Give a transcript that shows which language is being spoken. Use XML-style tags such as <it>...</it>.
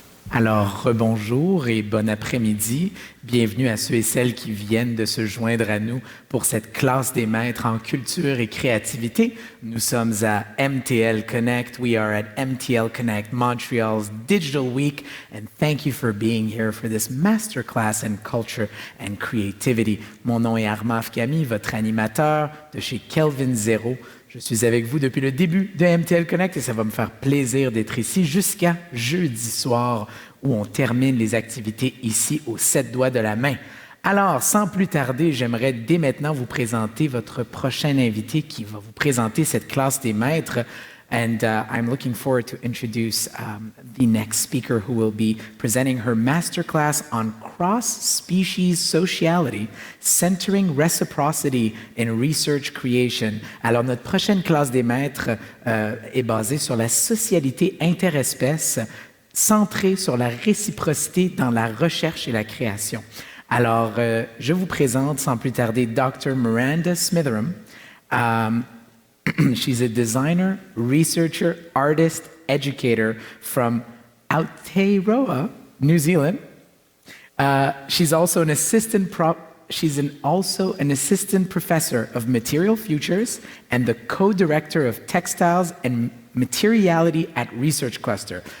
<fr>Alors, rebonjour et bon après-midi. Bienvenue à ceux et celles qui viennent de se joindre à nous pour cette classe des maîtres en culture et créativité. Nous sommes à MTL Connect.</fr> <en>We are at MTL Connect, Montreal's Digital Week. And thank you for being here for this Masterclass in Culture and Creativity.</en> <fr>Mon nom est Armand Camille, votre animateur de chez Kelvin Zero. Je suis avec vous depuis le début de MTL Connect et ça va me faire plaisir d'être ici jusqu'à jeudi soir où on termine les activités ici aux 7 doigts de la main. Alors, sans plus tarder, j'aimerais dès maintenant vous présenter votre prochain invité qui va vous présenter cette classe des maîtres.</fr> <en>And I'm looking forward to introduce the next speaker who will be presenting her masterclass on cross-species sociality, centering reciprocity in research-création.</en> <fr>Alors, notre prochaine classe des maîtres est basée sur la socialité interespèce, centrée sur la réciprocité dans la recherche et la création. Alors, je vous présente sans plus tarder Dr.Miranda Smitheram.</fr> <en>She's a designer, researcher, artist, educator from Aotearoa, New Zealand. She's also an assistant professor of material futures and the co-director of textiles and materiality at Research Cluster.</en>